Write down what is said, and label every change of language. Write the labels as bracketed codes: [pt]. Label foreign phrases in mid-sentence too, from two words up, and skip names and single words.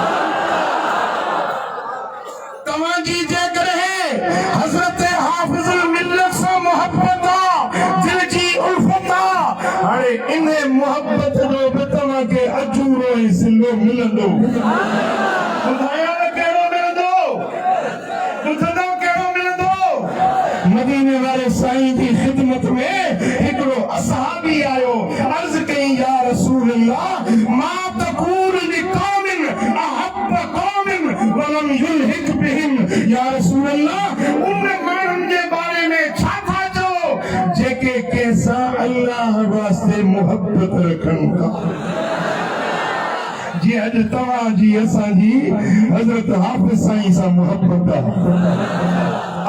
[sd] तव्हांजी जेकॾहिं हज़रत हाफ़िज़ुल मिल्लत सां मोहब्बत आहे, दिल जी उल्फत आहे, हाणे इन मोहब्बत जो बि तव्हांखे अजूरो ऐं सिलो मिलंदो। ॿुधायो न कहिड़ो मिलंदो? ॿुधंदो कहिड़ो मिलंदो? मदीने वारे साईं जी ख़िदमत में हिकिड़ो असहाबी आयो, अर्ज़ कई [ar] يا رسول الله ما تقول لقوم أحب قوما ولم يلحق بهم. يا رسول الله [sd] उन माण्हुनि जे बारे में छा था चओ जेके कंहिंसां अल्लाह वास्ते मोहब्बत रखनि था? जी अॼु तव्हांजी असांजी हज़रत हाफ़िज़ साईं सां मोहब्बत आहे।